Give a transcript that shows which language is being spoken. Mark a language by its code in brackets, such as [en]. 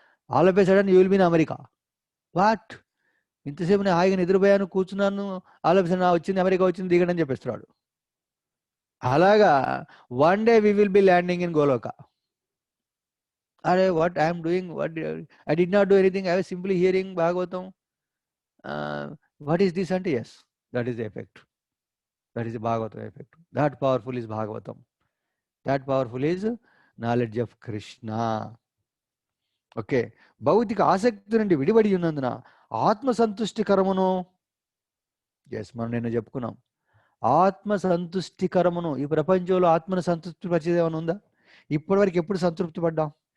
[en] All of a sudden you will be in America. [te] What? ఇంతసేపు నేను హాయిగా నిద్రపోయాను, కూర్చున్నాను, [en] all of a sudden [te] వచ్చింది, అమెరికా వచ్చింది, దిగడని చెప్పేస్తున్నాడు. [en] అలాగా one day we will be landing in Goloka. అరే what I'm doing, I did not do anything, I was simply hearing Bhagavatam. What is this? And yes, that is the effect. That is the Bhagavatam effect. That powerful is Bhagavatam. That powerful is knowledge of Krishna. Okay, [te] భౌతిక ఆసక్తి నుండి విడిబడి ఉన్నందున ఆత్మ సంతుష్టికరమును, yes మనం నిన్న చెప్పుకున్నాం, ఆత్మ సంతుష్టికరమును. ఈ ప్రపంచంలో ఆత్మను సంతృప్తి పరిచేది ఏమైనా ఉందా? ఇప్పటివరకు ఎప్పుడు సంతృప్తి పడ్డాం?